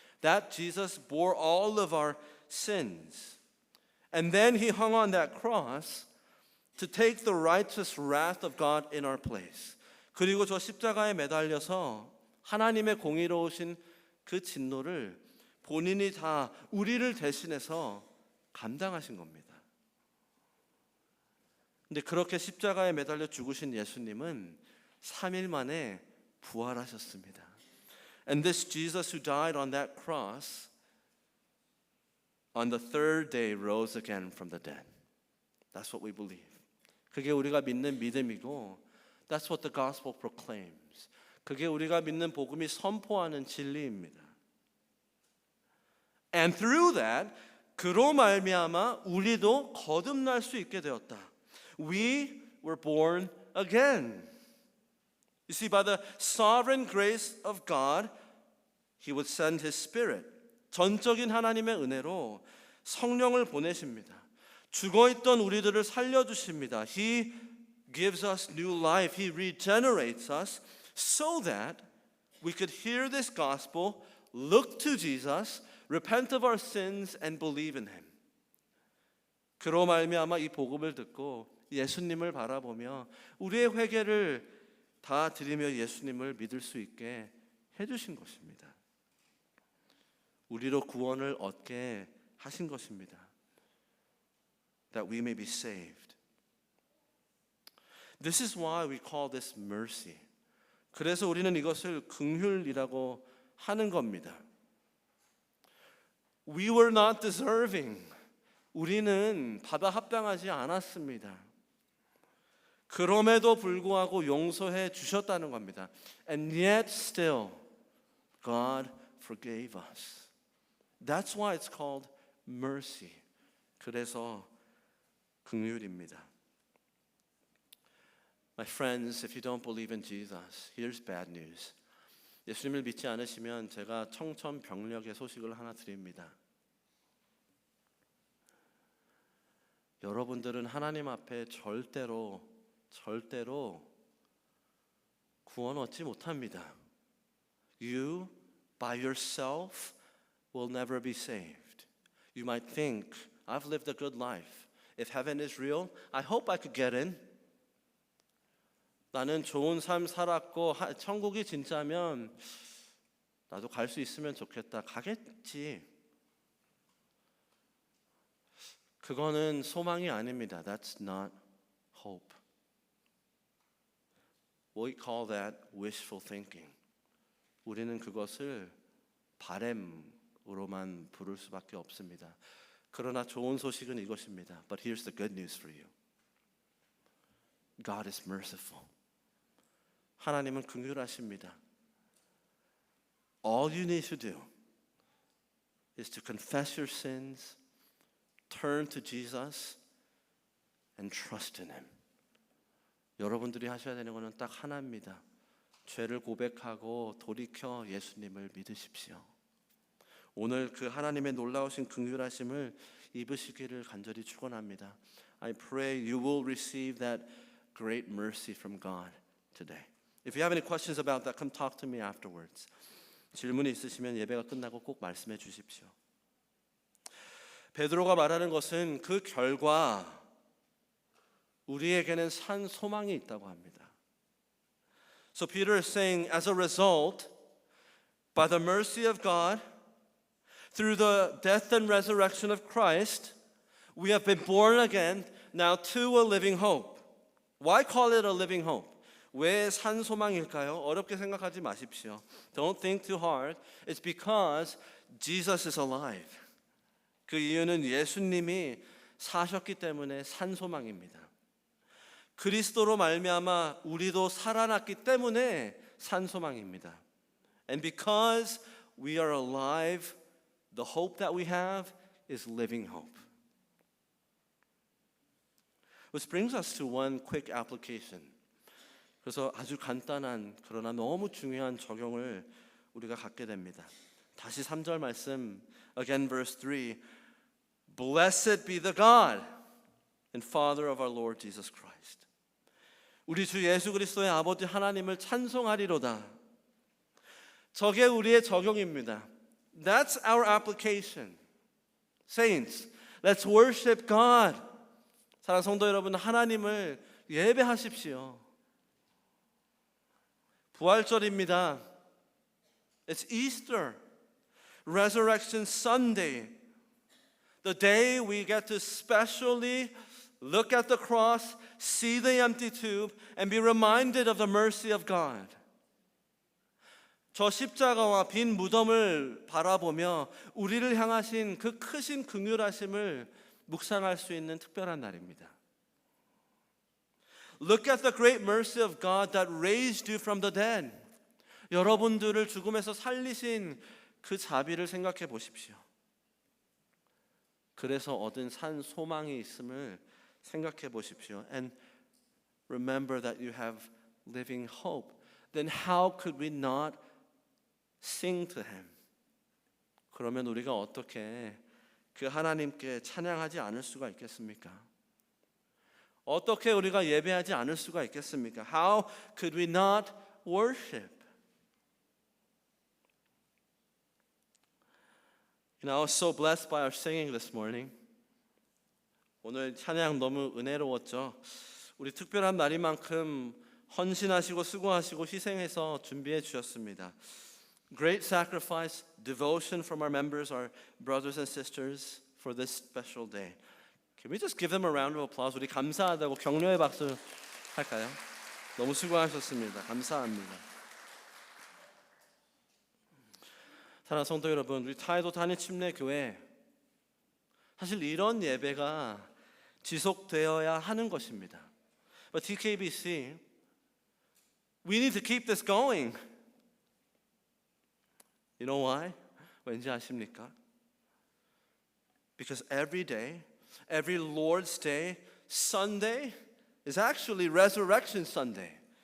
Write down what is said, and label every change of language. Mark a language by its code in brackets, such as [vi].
[en] That Jesus bore all of our sins. And then He hung on that cross to take the righteous wrath of God in our place. [ko] 그리고 저 십자가에 매달려서 하나님의 공의로우신 그 진노를 본인이 다 우리를 대신해서 감당하신 겁니다. 근데 그렇게 십자가에 매달려 죽으신 예수님은 3일 만에 부활하셨습니다. [en] And this Jesus who died on that cross on the third day rose again from the dead. That's what we believe. [ko] 그게 우리가 믿는 믿음이고 [en] that's what the gospel proclaims. [ko] 그게 우리가 믿는 복음이 선포하는 진리입니다. [en] And through that, [ko] 그로 말미암아 우리도 거듭날 수 있게 되었다. [en] We were born again. You see, by the sovereign grace of God, He would send His Spirit. [ko] 전적인 하나님의 은혜로 성령을 보내십니다. 죽어있던 우리들을 살려주십니다. [en] He gives us new life. He regenerates us so that we could hear this gospel, look to Jesus, repent of our sins, and believe in Him. [ko] 그로 말미암아 이 복음을 듣고 예수님을 바라보며 우리의 회개를 다 드리며 예수님을 믿을 수 있게 해주신 것입니다. 우리로 구원을 얻게 하신 것입니다. [en] That we may be saved. This is why we call this mercy. [ko] 그래서 우리는 이것을 긍휼이라고 하는 겁니다. [en] We were not deserving. [ko] 우리는 받아 합당하지 않았습니다. 그럼에도 불구하고 용서해 주셨다는 겁니다. [en] And yet still God forgave us. That's why it's called mercy. [ko] 그래서 긍휼입니다. [en] My friends, if you don't believe in Jesus, here's bad news. [ko] 예수님을 믿지 않으시면 제가 청천벽력의 소식을 하나 드립니다. 여러분들은 하나님 앞에 절대로 구원 얻지 못합니다. [en] You by yourself will never be saved. You might think, I've lived a good life. If heaven is real, I hope I could get in. [ko] 나는 좋은 삶 살았고 천국이 진짜면 나도 갈 수 있으면 좋겠다. 가겠지. 그거는 소망이 아닙니다. [en] That's not hope. We call that wishful thinking. [ko] 우리는 그것을 바램으로만 부를 수밖에 없습니다. 그러나 좋은 소식은 이것입니다. [en] But here's the good news for you. God is merciful. [ko] 하나님은 긍휼하십니다. [en] All you need to do is to confess your sins, turn to Jesus, and trust in Him. [ko] 여러분들이 하셔야 되는 것은 딱 하나입니다. 죄를 고백하고 돌이켜 예수님을 믿으십시오. 오늘 그 하나님의 놀라우신 긍휼하심을 입으시기를 간절히 축원합니다. [en] I pray you will receive that great mercy from God today. If you have any questions about that, come talk to me afterwards. [ko] 질문이 있으시면 예배가 끝나고 꼭 말씀해 주십시오. 베드로가 말하는 것은 그 결과 우리에게는 산 소망이 있다고 합니다. [en] So Peter is saying, as a result, by the mercy of God, through the death and resurrection of Christ, we have been born again now to a living hope. Why call it a living hope? [ko] 왜 산 소망일까요? 어렵게 생각하지 마십시오. [en] Don't think too hard. It's because Jesus is alive. [ko] 그 이유는 예수님이 사셨기 때문에 산 소망입니다. 그리스도로 말미암아 우리도 살아났기 때문에 산 소망입니다. [en] And because we are alive, the hope that we have is living hope. Which brings us to one quick application. [ko] 그래서 아주 간단한 그러나 너무 중요한 적용을 우리가 갖게 됩니다. 다시 3절 말씀, [en] again verse 3. Blessed be the God and Father of our Lord Jesus Christ. [ko] 우리 주 예수 그리스도의 아버지 하나님을 찬송하리로다. 저게 우리의 적용입니다. [en] That's our application. Saints, let's worship God. [ko] 사랑하는 성도 여러분, 하나님을 예배하십시오. 부활절입니다. [en] It's Easter, Resurrection Sunday, the day we get to specially look at the cross, see the empty tomb, and be reminded of the mercy of God. [ko] 저 십자가와 빈 무덤을 바라보며 우리를 향하신 그 크신 긍휼하심을 묵상할 수 있는 특별한 날입니다. [en] Look at the great mercy of God that raised you from the dead. [ko] 여러분들을 죽음에서 살리신 그 자비를 생각해 보십시오. 그래서 얻은 산 소망이 있음을 생각해 보십시오. [en] And remember that you have living hope. Then how could we not sing to Him? [ko] 그러면 우리가 어떻게 그 하나님께 찬양하지 않을 수가 있겠습니까? 어떻게 우리가 예배하지 않을 수가 있겠습니까? [en] How could we not worship? You know, I was so blessed by our singing this morning. [ko] 오늘 찬양 너무 은혜로웠죠. 우리 특별한 날이만큼 헌신하시고 수고하시고 희생해서 준비해 주셨습니다. [en] Great sacrifice, devotion from our members, our brothers and sisters for this special day. Can we just give them a round of applause? [ko] 우리 감사하다고 격려의 박수 할까요? 너무 수고하셨습니다. 감사합니다. 사랑하는 성도 여러분, 우리 타이도 단일 침례교회 사실 이런 예배가 지속되어야 하는 것입니다. [en] But TKBC, we need to keep this going. You know why? [ko] 왠지 아십니까? [en] Because every day, every Lord's Day, Sunday is actually Resurrection Sunday.